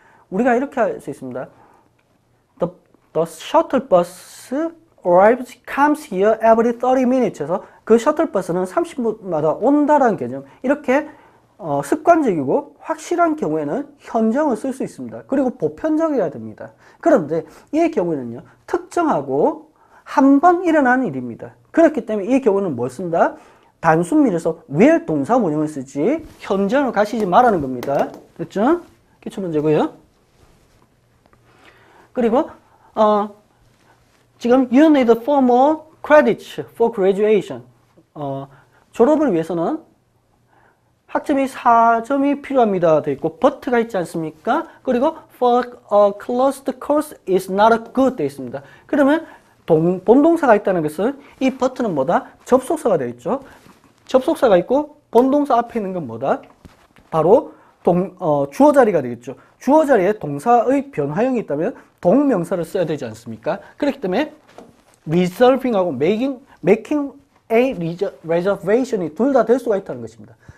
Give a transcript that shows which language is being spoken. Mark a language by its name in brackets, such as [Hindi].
[Korean] 우리가 이렇게 할 수 있습니다. [English] The shuttle bus comes here every 30 minutes [Korean] 에서 그 셔틀버스는 30분마다 온다라는 개념 이렇게 습관적이고 확실한 경우에는 현정을 쓸 수 있습니다. 그리고 보편적이어야 됩니다. 그런데 이 경우에는요, 특정하고 한 번 일어난 일입니다. 그렇기 때문에 이 경우는 뭘 쓴다? 단순 미래에서 will 동사 원형을 쓰지 현정을 가시지 말라는 겁니다. 됐죠? 기출 문제고요. 그리고 지금 [English] you need 4 more credits for graduation. [Korean] 졸업을 위해서는 학점이 4점이 필요합니다. 돼 있고 but가 있지 않습니까? 그리고 [English] for a closed course is not good [Korean] 돼 있습니다. 그러면 본동사가 있다는 것은 이 but는 뭐다? 접속사가 되어 있죠. 접속사가 있고 본동사 앞에 있는 건 뭐다? 바로 주어 자리가 되겠죠. 주어 자리에 동사의 변화형이 있다면 동명사를 써야 되지 않습니까? 그렇기 때문에 reserving하고 making a reservation이 둘 다 될 수가 있다는 것입니다.